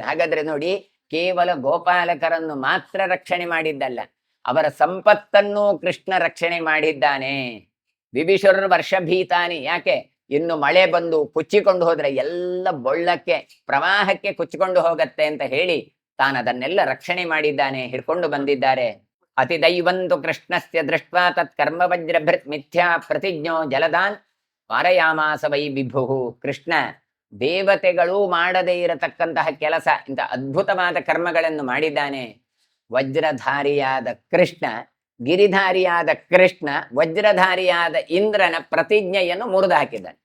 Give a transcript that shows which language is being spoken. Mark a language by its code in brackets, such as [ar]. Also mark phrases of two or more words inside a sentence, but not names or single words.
[kn] ಹಾಗಾದ್ರೆ ನೋಡಿ, ಕೇವಲ ಗೋಪಾಲಕರನ್ನು ಮಾತ್ರ ರಕ್ಷಣೆ ಮಾಡಿದ್ದಲ್ಲ, ಅವರ ಸಂಪತ್ತನ್ನು ಕೃಷ್ಣ ರಕ್ಷಣೆ ಮಾಡಿದ್ದಾನೆ. [sa] ವಿಭೀಷಣ ವರ್ಷಭೀತಾನಿ. ಯಾಕೆ? [kn] ಇನ್ನು ಮಳೆ ಬಂದು ಕುಚ್ಚಿಕೊಂಡು ಹೋದ್ರೆ ಎಲ್ಲ ಬೊಳ್ಳಕ್ಕೆ, ಪ್ರವಾಹಕ್ಕೆ ಕುಚ್ಚಿಕೊಂಡು ಹೋಗತ್ತೆ ಅಂತ ಹೇಳಿ ತಾನು ಅದನ್ನೆಲ್ಲ ರಕ್ಷಣೆ ಮಾಡಿದ್ದಾನೆ, ಹಿಡ್ಕೊಂಡು ಬಂದಿದ್ದಾರೆ. [sa] ಅತಿ ದೈವಂತು ಕೃಷ್ಣಸ್ಯ ದೃಷ್ಟ್ವಾ ತತ್ ಕರ್ಮ ವಜ್ರಭೃತ್ ಮಿಥ್ಯಾ ಪ್ರತಿಜ್ಞೋ ಜಲದಾನ್ ವಾರಯಾಮಾಸ ವೈ ವಿಭು. [kn] ಕೃಷ್ಣ ದೇವತೆಗಳು ಮಾಡದೇ ಇರತಕ್ಕಂತಹ ಕೆಲಸ, ಇಂಥ ಅದ್ಭುತವಾದ ಕರ್ಮಗಳನ್ನು ಮಾಡಿದ್ದಾನೆ. ವಜ್ರಧಾರಿಯಾದ ಕೃಷ್ಣ, ಗಿರಿಧಾರಿಯಾದ ಕೃಷ್ಣ, ವಜ್ರಧಾರಿಯಾದ ಇಂದ್ರನ ಪ್ರತಿಜ್ಞೆಯನ್ನು ಮುರಿದು ಹಾಕಿದ್ದಾನೆ.